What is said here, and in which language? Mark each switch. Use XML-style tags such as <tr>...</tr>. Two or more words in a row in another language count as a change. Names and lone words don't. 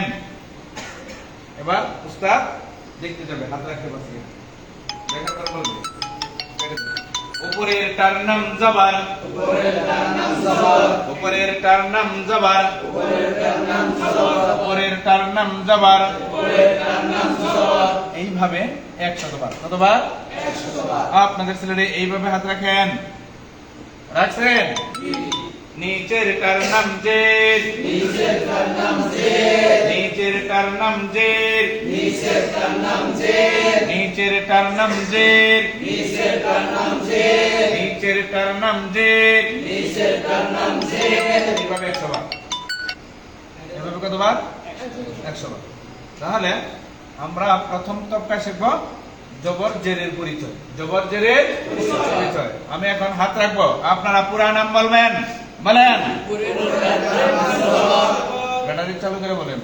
<bn>এবার উস্তাদ দেখতে যাবে হাত রাখতে পারছি দেখার পর বলবে উপরের টার নাম জবর, উপরের টার নাম জবর, উপরের টার নাম জবর, উপরের টার নাম জবর, উপরের টার নাম জবর, উপরের টার নাম জবর। এইভাবে 100 বার। কতবার? 100 বার। আপনাদের স্লেটে এইভাবে হাত রাখেন। রাখছেন? নীচের টার নাম জের, নীচের টার নাম জের, নীচের টার নাম জের, নীচের টার নাম জের, নীচের টার নাম জের, নীচের টার নাম জের, নীচের টার নাম জের, নীচের টার নাম জের। এইভাবে 100 বার। এভাবে কতবার? 100 বার। তাহলে আমরা প্রথম তবকা শিখব জবর জেরের পরিচয়। জবর জেরের পরিচয়। আমি এখন হাত রাখবো, আপনারা পুরা নাম বলবেন। বলেন ব্যাটারি চালু করে বলেন।</bn>